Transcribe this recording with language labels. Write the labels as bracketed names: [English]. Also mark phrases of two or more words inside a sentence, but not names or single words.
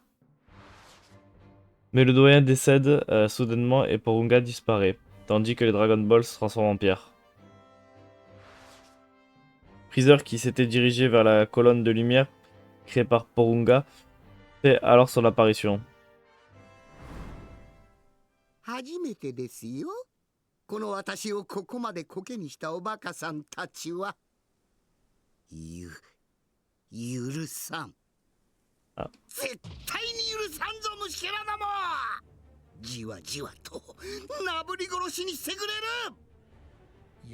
[French] Mais le doyen décède soudainement et Porunga disparaît, tandis que les Dragon Balls se transforment en pierre. Freezer, qui s'était dirigé vers la colonne de lumière créée par Porunga, fait alors son apparition. [Japanese] 初めてですよ。この私をここまでコケにしたおバカさんたちは。許さん。あ。絶対に許さんぞ虫けらども。じわじわとなぶり殺しにしてくれる。